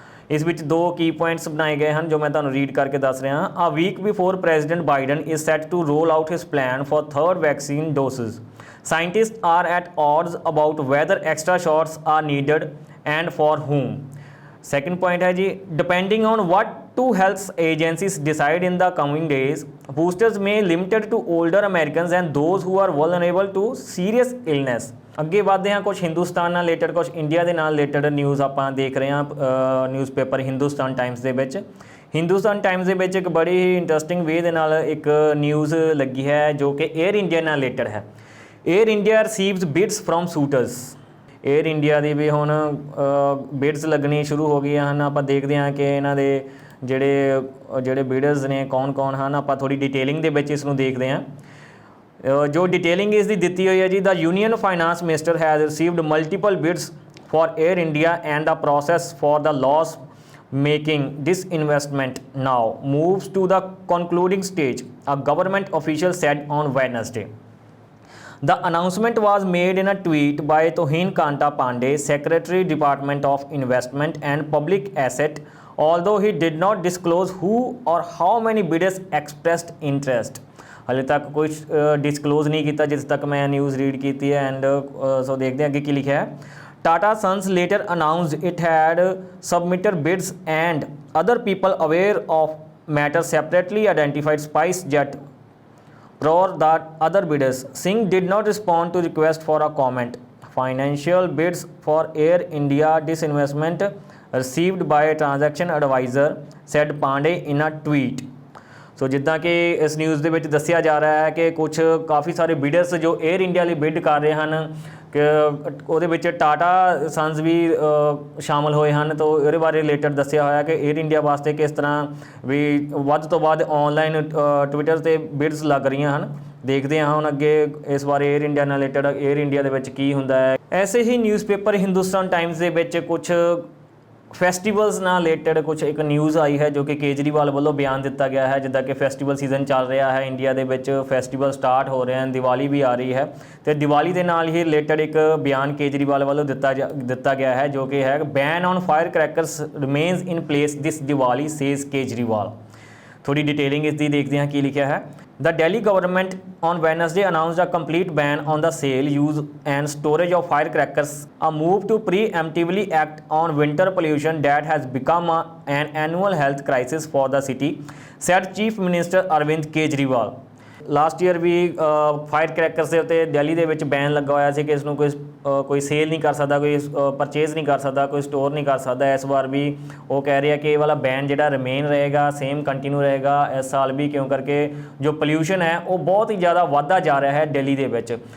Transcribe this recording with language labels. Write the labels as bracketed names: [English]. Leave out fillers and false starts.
[Punjabi] ਇਸ ਵਿੱਚ ਦੋ ਕੀ ਪੁਆਇੰਟਸ ਬਣਾਏ ਗਏ ਹਨ ਜੋ ਮੈਂ ਤੁਹਾਨੂੰ ਰੀਡ ਕਰਕੇ ਦੱਸ ਰਿਹਾ ਹਾਂ। [English] A week before president Biden is set to roll out his plan for third vaccine doses, scientist are at odds about whether extra shots are needed and for whom। [Hindi] Second point है जी, [English] Depending on what two health agencies decide in the coming days, boosters may limited to older Americans and those who are vulnerable to serious illness। [Punjabi] ਅੱਗੇ ਵਧਦੇ ਹਾਂ, ਕੁਝ ਹਿੰਦੁਸਤਾਨ ਨਾਲ related, ਕੁਝ India ਦੇ ਨਾਲ related news ਆਪਾਂ ਦੇਖ ਰਹੇ ਹਾਂ ਨਿਊਜ਼ਪੇਪਰ ਹਿੰਦੁਸਤਾਨ ਟਾਈਮਸ ਦੇ ਵਿੱਚ। ਹਿੰਦੁਸਤਾਨ ਟਾਈਮਸ ਦੇ ਵਿੱਚ ਇੱਕ ਬੜੀ ਹੀ ਇੰਟਰਸਟਿੰਗ ਵੇ ਦੇ ਨਾਲ ਇੱਕ ਨਿਊਜ਼ ਲੱਗੀ ਹੈ ਜੋ ਕਿ 에ਅਰ ਇੰਡੀਆ ਨਾਲ ਰਿਲੇਟਡ ਹੈ। [English] Air India receives bids from suitors. [Punjabi] Air India ਦੀ ਵੀ ਹੁਣ ਬਿਡਸ ਲੱਗਣੀ ਸ਼ੁਰੂ ਹੋ ਗਈਆਂ ਹਨ। ਆਪਾਂ ਦੇਖਦੇ ਹਾਂ ਕਿ ਇਹਨਾਂ ਦੇ ਜਿਹੜੇ ਬਿਡਰਸ ਨੇ ਕੌਣ ਹਨ, ਆਪਾਂ ਥੋੜ੍ਹੀ ਡਿਟੇਲਿੰਗ ਦੇ ਵਿੱਚ ਇਸ ਨੂੰ ਦੇਖਦੇ ਹਾਂ। ਜੋ ਡਿਟੇਲਿੰਗ ਇਸ ਦੀ ਦਿੱਤੀ ਹੋਈ ਹੈ ਜੀ, [English] The union finance minister has received multiple bids for air India and the process for the loss making disinvestment now moves to the concluding stage, a government official said on Wednesday. The announcement was made in a tweet by Tohin Kanta Pandey, Secretary Department of Investment and Public Asset, although he did not disclose who or how many bidders expressed interest. [Punjabi] ਹਾਲੇ ਤੱਕ ਕੋਈ disclose ਨਹੀਂ ਕੀਤਾ ਜਿਸ ਤੱਕ ਮੈਂ news read ਕੀਤੀ ਹੈ। ਐਂਡ ਸੋ ਦੇਖਦੇ ਹਾਂ ਅੱਗੇ ਕੀ ਲਿਖਿਆ ਹੈ। [English] Tata Sons later announced it had submitted bids and other people aware of matter separately identified SpiceJet or the other bidders. Singh did not respond to request for a comment. Financial bids for Air India disinvestment received by a transaction advisor, said Pandey in a tweet. [Punjabi] ਸੋ ਜਿੱਦਾਂ ਕਿ ਇਸ news ਦੇ ਵਿੱਚ ਦੱਸਿਆ ਜਾ ਰਿਹਾ ਹੈ ਕਿ ਕੁਛ ਕਾਫੀ ਸਾਰੇ ਬਿਡਰਸ ਜੋ 에ਅਰ ਇੰਡੀਆ ਲਈ ਬਿਡ ਕਰ ਰਹੇ ਹਨ ਕਿ ਉਹਦੇ ਵਿੱਚ ਟਾਟਾ ਸੰਸ ਵੀ ਸ਼ਾਮਲ ਹੋਏ ਹਨ। ਤਾਂ ਇਹਦੇ ਬਾਰੇ ਰਿਲੇਟਡ ਦੱਸਿਆ ਹੋਇਆ ਕਿ 에ਅਰ ਇੰਡੀਆ ਵਾਸਤੇ ਕਿਸ ਤਰ੍ਹਾਂ ਵੀ ਵੱਧ ਤੋਂ ਵੱਧ ਔਨਲਾਈਨ ਟਵਿੱਟਰ 'ਤੇ ਬਿਡਸ ਲੱਗ ਰਹੀਆਂ ਹਨ। ਦੇਖਦੇ ਹਾਂ ਹੁਣ ਅੱਗੇ ਇਸ ਬਾਰੇ 에ਅਰ ਇੰਡੀਆ ਨਾਲ ਰਿਲੇਟਡ 에ਅਰ ਇੰਡੀਆ ਦੇ ਵਿੱਚ ਕੀ ਹੁੰਦਾ ਹੈ। ਐਸੇ ਹੀ ਨਿਊਜ਼ਪੇਪਰ ਹਿੰਦੁਸਤਾਨ ਟਾਈਮਸ ਦੇ ਵਿੱਚ ਕੁਛ ਫੈਸਟੀਵਲਸ ਨਾਲ ਰਿਲੇਟਡ ਕੁਛ ਇੱਕ ਨਿਊਜ਼ ਆਈ ਹੈ ਜੋ ਕਿ ਕੇਜਰੀਵਾਲ ਵੱਲੋਂ ਬਿਆਨ ਦਿੱਤਾ ਗਿਆ ਹੈ। ਜਿੱਦਾਂ ਕਿ ਫੈਸਟੀਵਲ ਸੀਜ਼ਨ ਚੱਲ ਰਿਹਾ ਹੈ ਇੰਡੀਆ ਦੇ ਵਿੱਚ, ਫੈਸਟੀਵਲ ਸਟਾਰਟ ਹੋ ਰਹੇ ਹਨ, ਦੀਵਾਲੀ ਵੀ ਆ ਰਹੀ ਹੈ ਅਤੇ ਦੀਵਾਲੀ ਦੇ ਨਾਲ ਹੀ ਰਿਲੇਟਡ ਇੱਕ ਬਿਆਨ ਕੇਜਰੀਵਾਲ ਵੱਲੋਂ ਦਿੱਤਾ ਗਿਆ ਹੈ ਜੋ ਕਿ ਹੈ [English] Ban on fire crackers remains in place this Diwali, says Kejriwal. [Punjabi] ਥੋੜੀ ਡਿਟੇਲਿੰਗ ਇਸ ਦੀ ਦੇਖਦੇ ਹਾਂ ਕੀ ਲਿਖਿਆ ਹੈ। [English] The Delhi government on Wednesday announced a complete ban on the sale, use and storage of firecrackers, a move to preemptively act on winter pollution that has become an annual health crisis for the city, said Chief Minister Arvind Kejriwal. [Punjabi] Last year we fire crackers ਦੇ ਉੱਤੇ ਦਿੱਲੀ ਦੇ ਵਿੱਚ ban ਲੱਗਾ ਹੋਇਆ ਸੀ ਕਿ ਇਸ ਨੂੰ ਕੋਈ ਸੇਲ ਨਹੀਂ ਕਰ ਸਕਦਾ, ਕੋਈ ਪਰਚੇਜ਼ ਨਹੀਂ ਕਰ ਸਕਦਾ, ਕੋਈ ਸਟੋਰ ਨਹੀਂ ਕਰ ਸਕਦਾ। ਇਸ ਵਾਰ ਵੀ ਉਹ ਕਹਿ ਰਹੇ ਆ ਕਿ ਇਹ ਵਾਲਾ ਬੈਨ ਜਿਹੜਾ ਰਿਮੇਨ ਰਹੇਗਾ, ਸੇਮ ਕੰਟੀਨਿਊ ਰਹੇਗਾ ਇਸ ਸਾਲ ਵੀ, ਕਿਉਂ ਕਰਕੇ ਜੋ ਪੋਲਿਊਸ਼ਨ ਹੈ ਉਹ ਬਹੁਤ ਹੀ ਜ਼ਿਆਦਾ ਵੱਧਦਾ ਜਾ ਰਿਹਾ ਹੈ ਦਿੱਲੀ ਦੇ ਵਿੱਚ।